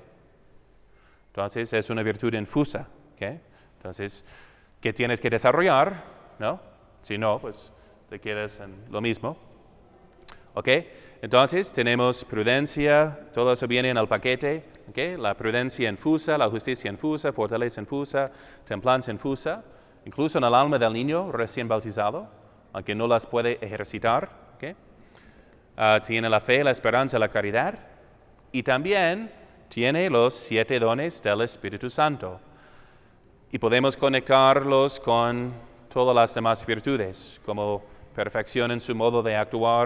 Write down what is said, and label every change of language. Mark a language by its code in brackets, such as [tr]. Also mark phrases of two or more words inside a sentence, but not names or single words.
[es] Entonces es una virtud infusa. ¿Okay? Entonces, ¿qué tienes que desarrollar? ¿No? Si no, pues te quedas en lo mismo. ¿Ok? Entonces, tenemos prudencia, todo eso viene en el paquete. ¿Okay? La prudencia infusa, la justicia infusa, fortaleza infusa, templanza infusa, incluso en el alma del niño recién bautizado, aunque no las puede ejercitar. ¿Okay? Tiene la fe, la esperanza, la caridad, y también tiene los 7 dones del Espíritu Santo. Y podemos conectarlos con todas las demás virtudes, como perfección en su modo de actuar.